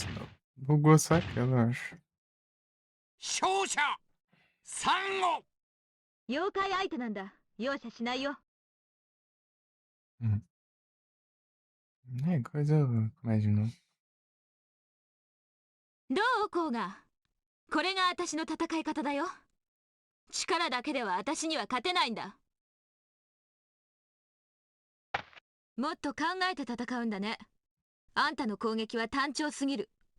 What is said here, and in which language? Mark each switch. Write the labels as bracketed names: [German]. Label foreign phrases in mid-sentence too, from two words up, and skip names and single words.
[Portuguese] Bugou só aquilo, eu acho. [Japanese] 勝者サンゴ。妖怪相手なんだ。容赦しないよ。 [Portuguese] É, coisa mais de novo. [Japanese] どうこうが。これが私の戦い方だよ。力だけでは私には勝てないんだ。もっと考えて戦うんだね。あんたの攻撃は単調すぎる。